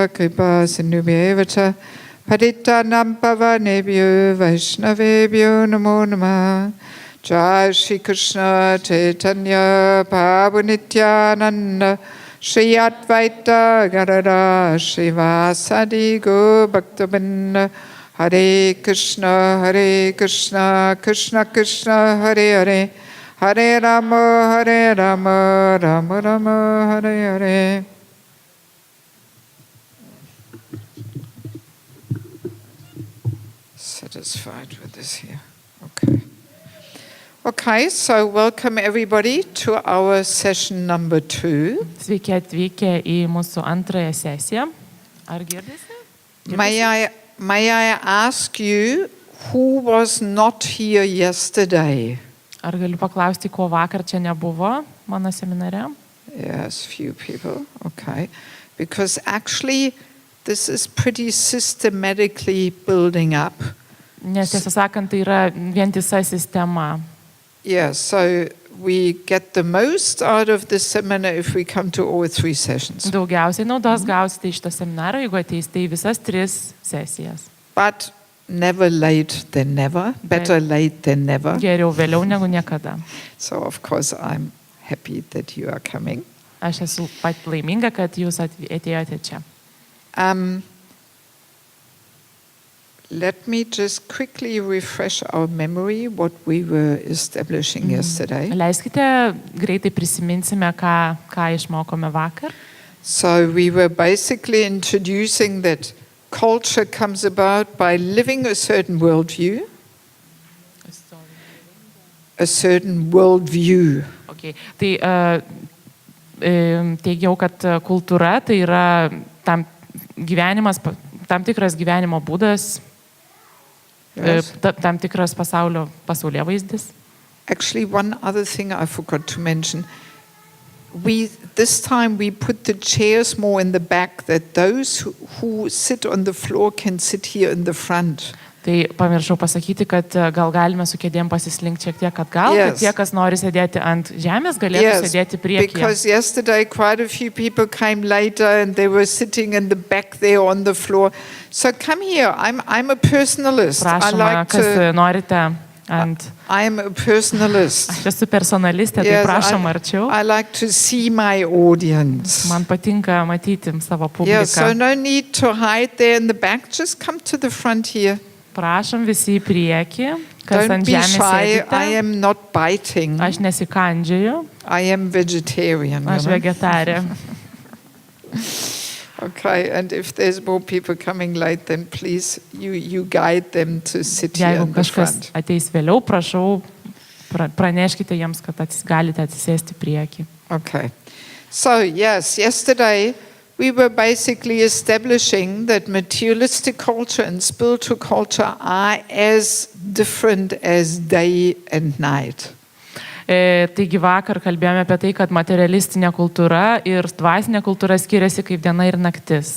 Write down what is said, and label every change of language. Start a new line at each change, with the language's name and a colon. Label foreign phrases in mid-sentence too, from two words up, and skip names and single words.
Sanskrit: Kripa Sindhubhyevacha Padita Nampava Nebhyo Vaishnavebhyo Namo Namah Jai Shri Krishna Chaitanya Prabhu Nityananda Shri Advaita Gadadhara Shri Vasadi Go Bhaktabinda Hare Krishna, Krishna Krishna, Hare Hare, Hare Rama, Rama Rama, Hare Hare.
English: Satisfied with this here. Okay, so welcome everybody to our session number 2.
Lithuanian: Sveiki atvykę į mūsų antrąją sesiją. Ar girdisi?
English: May I ask you who was not here yesterday?
Lithuanian: Ar galiu paklausti, ko vakar čia nebuvo mano seminare?
English: Yes, few people. Okay. Because actually this is pretty systematically building up.
Lithuanian: Nes tiesą sakant, tai yra vientisa sistema.
English: Yeah, so we get the most out of this seminar if we come to all 3 sessions.
Lithuanian: Daugiausiai naudos gausite iš to seminaro, jeigu ateisite į visas 3 sesijas.
English: But never late than never. Better late than never.
Lithuanian: Geriau vėliau negu niekada.
English: So of course I'm happy that you are coming.
Lithuanian: Aš esu pat laiminga, kad jūs atėjote čia.
English: Let me just quickly refresh our memory what we were establishing yesterday.
Lithuanian: Leiskite greitai prisiminsime, ką išmokome vakar.
English: So we were basically introducing that culture comes about by living a certain worldview. A certain worldview. Okay.
Lithuanian: Tai teigiau, kad kultūra tai yra tam tikras gyvenimo būdas,
English: Yes.
Lithuanian: tam tikras pasaulėvaizdis.
English: Actually, one other thing I forgot to mention. This time we put the chairs more in the back, that those who sit on the floor can sit here in the front.
Lithuanian: Tai pamiršau pasakyti, kad gal galime su kėdėm pasislinkti šiek tiek atgal, kad tie, kas nori sėdėti ant žemės, galėtų sėdėti priekyje.
English: Because yesterday quite a few people came later and they were sitting in the back there on the floor. So come here. I'm a personalist.
Lithuanian: Prašoma, kas norite ant...
English: I am a personalist.
Lithuanian: Aš esu personalistė, tai prašom arčiau.
English: I like to see my audience.
Lithuanian: Man patinka matyti savo publiką.
English: Yes, so no need to hide there in the back. Just come to the front here.
Lithuanian: Prašom visi į priekį, kas
English: Don't
Lithuanian: ant
English: be
Lithuanian: žemės
English: shy.
Lithuanian: sėdite.
English: I am not biting.
Lithuanian: Aš nesikandžioju.
English: I am vegetarian.
Lithuanian: Aš vegetarė.
English: Okay, and if there's more people coming late, then please you guide them to sit here
Lithuanian: Jeigu
English: in the
Lithuanian: kažkas
English: front.
Lithuanian: ateis vėliau, prašau, praneškite jiems, kad galite atsisėsti priekį.
English: Okay. So, yes, yesterday we were basically establishing that materialistic culture and spiritual culture are as different as day and night.
Lithuanian: Taigi vakar kalbėjome apie tai, kad materialistinė kultūra ir dvasinė kultūra skiriasi kaip diena ir naktis.